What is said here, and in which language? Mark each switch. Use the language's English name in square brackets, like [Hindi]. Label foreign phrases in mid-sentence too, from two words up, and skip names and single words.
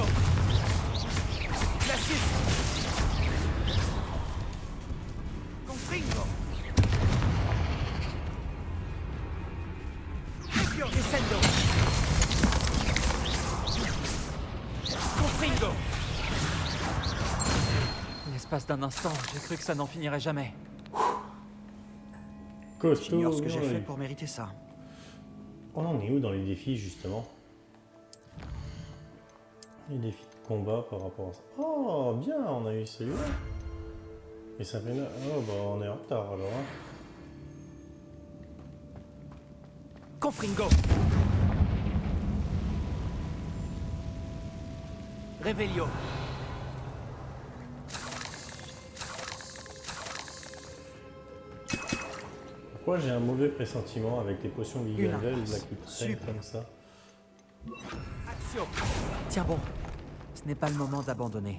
[French] Glacius. Confringo. Descendo. Confringo. L'espace d'un instant, j'ai cru que ça n'en finirait jamais. Costaud. J'ignore ce que j'ai oui. fait pour mériter ça. On en est où dans les défis justement? Les défis de combat par rapport à ça. Oh bien, on a eu celui-là. Et ça fait là. Oh bah on est en retard alors. Hein. Confringo. Revelio. Pourquoi j'ai un mauvais pressentiment avec les potions Une Liganvel là impasse. qui traînent Super. comme ça? Axio. Tiens bon, ce n'est pas le moment d'abandonner.